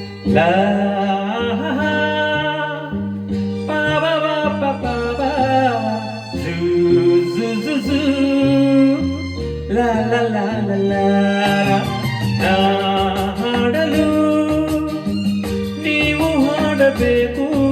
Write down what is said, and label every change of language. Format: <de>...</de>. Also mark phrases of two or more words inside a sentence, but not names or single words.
<kn>La pa ba ba pa pa ba zoo zoo zoo zoo la la la la la ನಾ ಹಾಡಲು ನೀವು ಹಾಡಬೇಕು</kn>